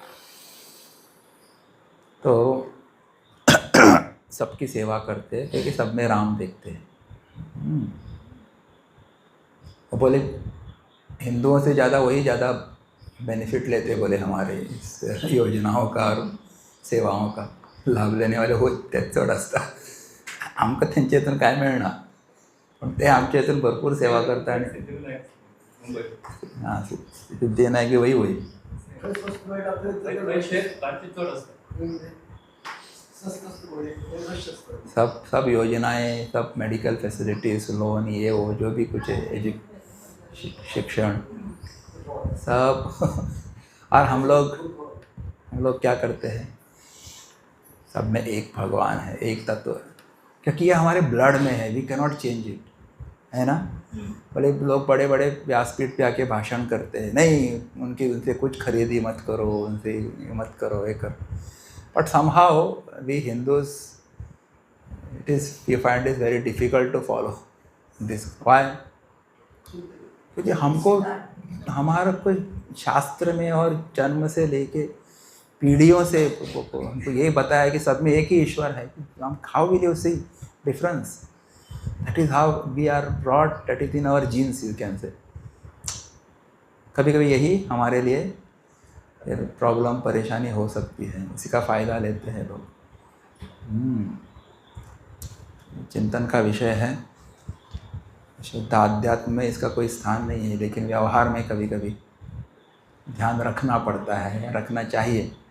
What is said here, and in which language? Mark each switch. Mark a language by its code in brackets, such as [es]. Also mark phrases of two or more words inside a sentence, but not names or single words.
[hi] तो सबकी सेवा करते हैं क्योंकि सब में राम देखते हैं. वो बोले हिंदुओं से ज़्यादा वही ज़्यादा बेनिफिट लेते, बोले हमारे इस योजनाओं का और सेवाओं का लाभ लेने वाले हो [kok] तेच चढ असता. आमकां तेंचे हातून काय मेळना, पण ते आमचे हातून भरपूर सेवा करता. आणि हां, [hi] सिद्धिविनायक वही वही सब योजनाएं, सब मेडिकल फैसिलिटीज, लोन, ये वो जो भी कुछ है, शिक्षण सब. और हम लोग क्या करते हैं? सब में एक भगवान है, एक तत्व है, क्योंकि ये हमारे ब्लड में है. [en] we can not change it, [hi] है ना? बड़े लोग बड़े बड़े व्यासपीठ पे आके भाषण करते हैं, नहीं उनसे कुछ खरीदी मत करो, उनसे मत करो, ये करो. [en] But somehow we Hindus, we find it very difficult to follow this. Why? [hi] क्योंकि हमको हमारा कोई शास्त्र में और जन्म से लेके पीढ़ियों से हमको ये बताया कि सब में एक ही ईश्वर है. [en] हम How will you see difference? That is how we are brought, that is in our genes, you can say. [hi] कभी कभी यही हमारे लिए प्रॉब्लम, परेशानी हो सकती है. इसी का फ़ायदा लेते हैं लोग. चिंतन का विषय है. शुद्ध आध्यात्म में इसका कोई स्थान नहीं है, लेकिन व्यवहार में कभी कभी ध्यान रखना पड़ता है, रखना चाहिए.